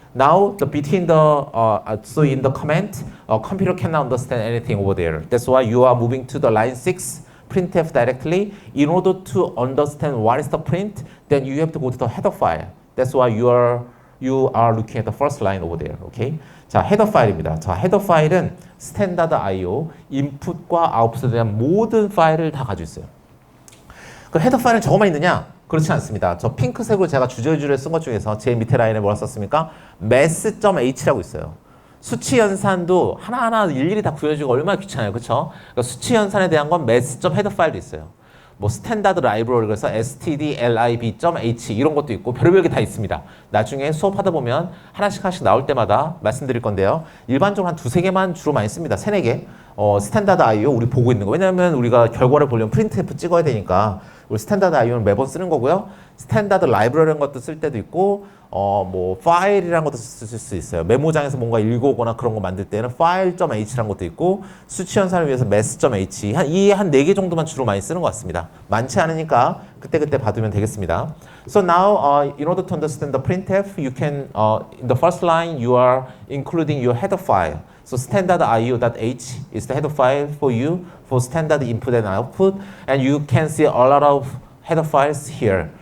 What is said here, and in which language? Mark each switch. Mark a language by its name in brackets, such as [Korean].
[English] Now between the so in the comment, computer cannot understand anything over there. That's why you are moving to the line 6. printf directly. In order to understand what is the print, then you have to go to the header file. That's why you are looking at the first line over there. [Korean] Okay? 자, 헤더 파일입니다. 자, 헤더 파일은 스탠다드 IO, 인풋과 아웃풋에 대한 모든 파일을 다 가지고 있어요. 그 헤더 파일은 저거만 있느냐? 그렇지 않습니다. 저 핑크색으로 제가 주저주저 쓴 것 중에서 제일 밑에 라인에 뭐라 썼습니까? math.h라고 있어요. 수치 연산도 하나하나 일일이 다 구해주기가 얼마나 귀찮아요. 그렇죠? 그러니까 수치 연산에 대한 건 math.header 파일도 있어요. 뭐 스탠다드 라이브러리 그래서 stdlib.h 이런 것도 있고 별의별 게 다 있습니다. 나중에 수업하다 보면 하나씩 나올 때마다 말씀드릴 건데요. 일반적으로 한 두세 개만 주로 많이 씁니다. 세네 개. 스탠다드 IO 우리 보고 있는 거. 왜냐면 우리가 결과를 보려면 프린트F 찍어야 되니까 우리 스탠다드 IO는 매번 쓰는 거고요. 스탠다드 라이브러리라는 것도 쓸 때도 있고 뭐 파일이라는 것도 쓸 수 있어요. 메모장에서 뭔가 읽어오거나 그런 거 만들 때는 file.h라는 것도 있고 수치 연산을 위해서 math.h 한 네 개 정도만 주로 많이 쓰는 것 같습니다. 많지 않으니까 그때 봐두면 되겠습니다. [English] So now, in order to understand the printf, you can, in the first line, you are including your header file. So standard IO.h is the header file for you for standard input and output, and you can see a lot of header files here.